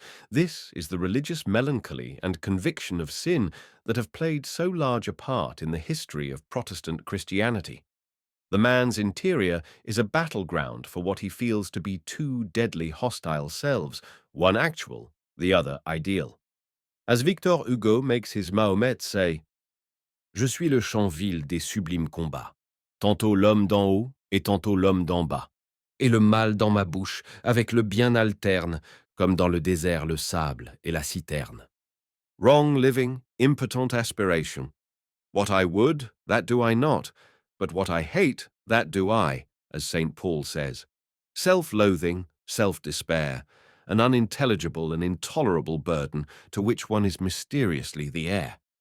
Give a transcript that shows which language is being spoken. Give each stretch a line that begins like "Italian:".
English: This is the religious melancholy and conviction of sin that have played so large a part in the history of Protestant Christianity. The man's interior is a battleground for what he feels to be two deadly hostile selves, one actual, the other ideal. As Victor Hugo makes his Mahomet say,
French: Je suis le Champ-Ville des sublimes combats, tantôt l'homme d'en haut et tantôt l'homme d'en bas, et le mal dans ma bouche avec le bien alterne, comme dans le désert le sable et la citerne.
English: Wrong living, impotent aspiration. What I would, that do I not, but what I hate, that do I, as St. Paul says. Self-loathing, self-despair, an unintelligible and intolerable burden to which one is mysteriously the heir.